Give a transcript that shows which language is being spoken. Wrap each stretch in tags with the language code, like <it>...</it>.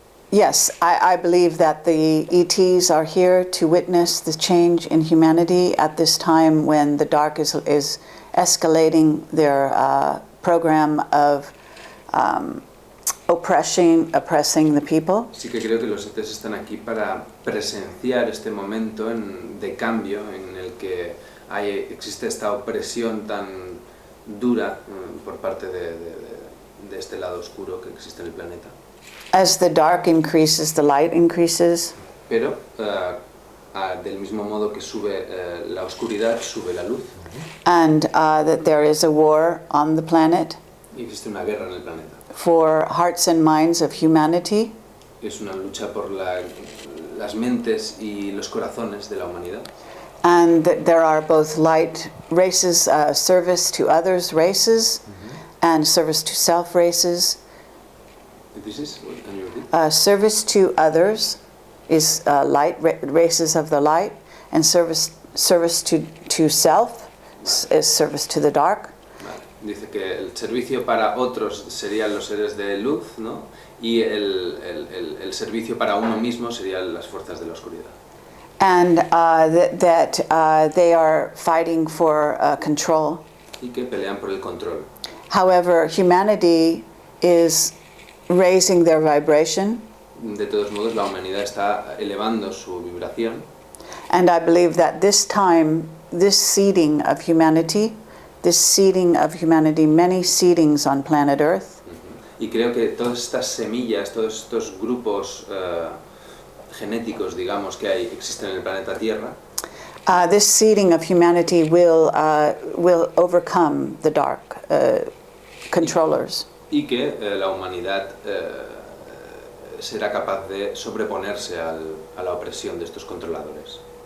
<en>Yes, I believe that the ETs are here to witness the change in humanity at this time when the dark is escalating their program of oppressing the people.</en> <es>Sí que creo que los ETs están aquí para presenciar este momento de cambio en el que existe esta opresión tan dura por parte de este lado oscuro que existe en el planeta.</es> <en>As the dark increases, the light increases.</en> <es>Pero del mismo modo que sube la oscuridad, sube la luz.</es> <en>And that there is a war on the planet.</en> <es>Y existe una guerra en el planeta.</es> <en>For hearts and minds of humanity.</en> <es>Es una lucha por las mentes y los corazones de la humanidad.</es> <en>And that there are both light races, service to others races, and service to self races. This is, can you repeat? Service to others is light, races of the light, and service to self is service to the dark.</en> <es>Vale. Dice que el servicio para otros serían los seres de luz, ¿no? Y el servicio para uno mismo serían las fuerzas de la oscuridad.</es> <en>And that they are fighting for control.</en> <es>Y que pelean por el control.</es> <en>However, humanity is raising their vibration.</en> <es>De todos modos, la humanidad está elevando su vibración.</es> <en>And I believe that this time, this seeding of humanity, many seedings on planet Earth.</en> <es>Y creo que todas estas semillas, todos estos grupos genéticos, digamos, que existen en el planeta Tierra.</es> <en>This seeding of humanity will overcome the dark controllers.</en> <es>Y que la humanidad será capaz de sobreponerse a la opresión de estos controladores.</es>